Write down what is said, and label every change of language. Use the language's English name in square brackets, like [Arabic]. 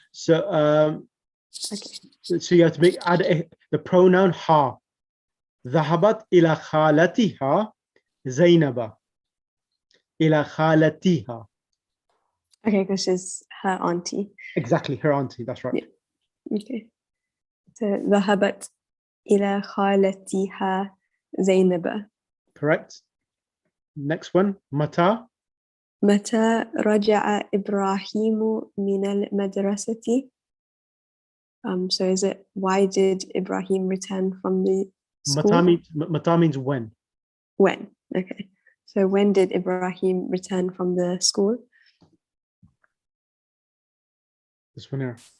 [English] So so you have to add the pronoun ha. [Arabic] ذهبت إلى خالتها زينب. إلى خالتها. [English] Okay, because she's her auntie. Exactly, her auntie. That's right. Yeah. Okay. So [Arabic] ذهبت إلى خالتها زينب. [English] Correct. Next one. متى. [Arabic] متى رجع إبراهيم من المدرسة? [English] So is it, why did Ibrahim return from the school? متى means when. When? Okay. So when did Ibrahim return from the school? This one here.